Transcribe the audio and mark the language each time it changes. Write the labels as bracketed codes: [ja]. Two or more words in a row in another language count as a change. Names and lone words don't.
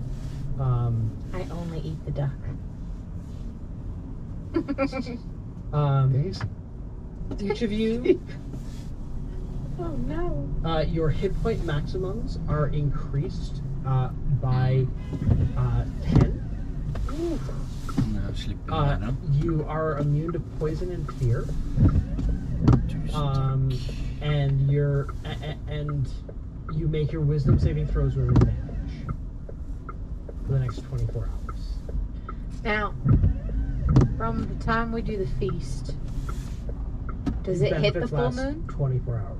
[en] I only eat the duck. Daisy. each of you, Oh no. your hit point maximums are increased by 10. [no] Jeg slipper den her. [en] You are immune to poison and fear. [no] Tusen takk. [en] And you make your wisdom saving throws with advantage for the next 24 hours. Now, from the time we do the feast, does it hit the Benefits full last moon? 24 hours.